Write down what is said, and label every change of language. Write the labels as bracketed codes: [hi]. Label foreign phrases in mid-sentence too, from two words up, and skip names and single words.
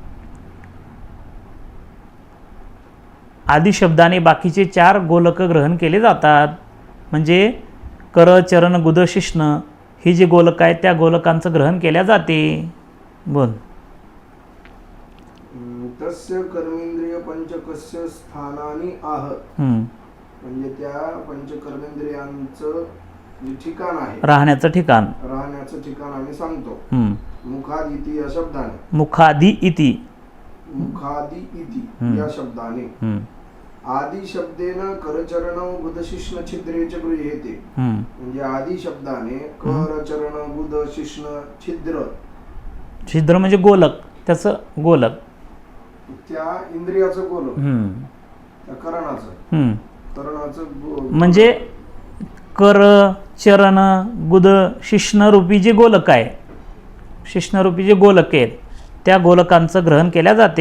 [mr] आदि शब्दाने बाकीचे 4 गोलक ग्रहण केले जातात. म्हणजे कर चरण गुद शिश्न हे जे गोलक आहेत त्या गोलकांचं ग्रहण केल्या जाते. बोल. [sa] तस्य कर्मेंद्रिय पंचकस्य स्थानानी आह. [mr] म्हणजे त्या पंचकर्मेंद्रियांचं जे ठिकाण आहे, राहण्याचं ठिकाण आम्ही सांगतो. [sa] मुखादी इति [mr] या शब्दाने, [sa] मुखादी इति [mr] या शब्दाने [sa] आदि शब्देन करचरण गुदशिष्ण छिद्रेच गृह्येते. [mr] म्हणजे आदि शब्दाने करचरण गुद शिष्ण छिद्र म्हणजे गोलक, त्याचं गोलक, त्या इंद्रियाचं गोलक, त्या करणाचं म्हणजे कर चरण गुद शिष्ण रूपी जे गोलक आहे, शिष्णरूपी जे गोलक आहेत त्या गोलकांचं ग्रहण केल्या जाते.